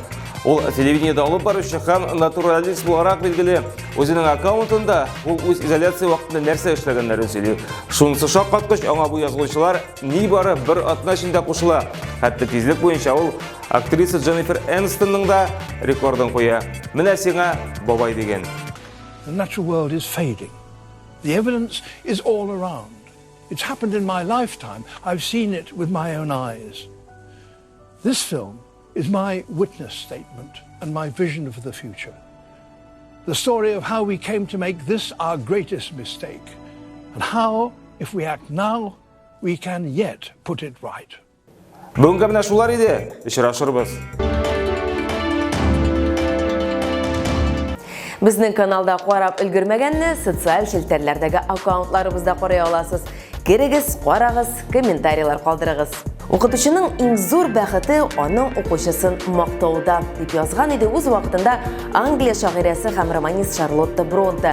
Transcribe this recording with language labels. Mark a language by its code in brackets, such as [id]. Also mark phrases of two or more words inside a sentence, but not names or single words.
[tt] Ул телевидениедә алып баручы һәм натуралист буларак билгеле. Үзенең аккаунтында ул үз изоляция вакытында нәрсә эшләгәннәрен сөйли. Шунысы шаккаткыч, аңа бу язылучылар нибары 1 атна эчендә кушыла. Хәтта тизлек буенча ул актриса Дженнифер Энистонның да рекордын куя. Менә сиңа бабай дигән. [en] The natural world is fading. The evidence is all around. It's happened in my lifetime. I've seen it with my own eyes. This film is my witness statement and my vision for the future. The story of how we came to make this our greatest mistake and how, if we act now, we can yet put it right. [tt] Бүгенге менә шулар иде. Очрашырбыз. Безнең каналда карап өлгермәгәнне социаль челтәрләрдәге аккаунтларыбызда карый аласыз. Кирегез, карагыз, комментарийлар калдырыгыз. Укытучының иң зур бәхете аның укучысын мактауда, дип язган иде үз вакытында Англия шагыйрәсе һәм романист Шарлотта Бронте.